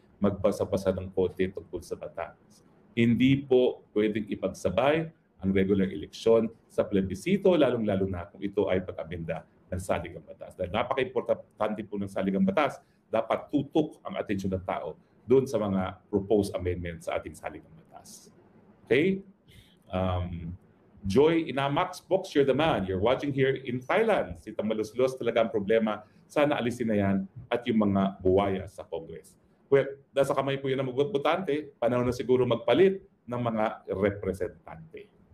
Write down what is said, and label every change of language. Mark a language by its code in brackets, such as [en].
[tl] Magbasa-basa ng kote tungkol sa batas. Hindi po pwedeng ipagsabay ang regular eleksyon sa plebisito, lalong-lalo na kung ito ay pag-amenda ng saligang batas. Dahil napaka-importante po ng saligang batas, dapat tutok ang atensyon ng tao doon sa mga proposed amendments sa ating saligang batas. Okay? [en] Joy Inamax, Box, you're the man. You're watching here in Thailand. [tl] Si Tamaluslos talaga ang problema. Sana alisin na yan at yung mga buwaya sa Congress. Well, nasa kamay po yun ng mga botante, panahon na siguro magpalit ng mga representante.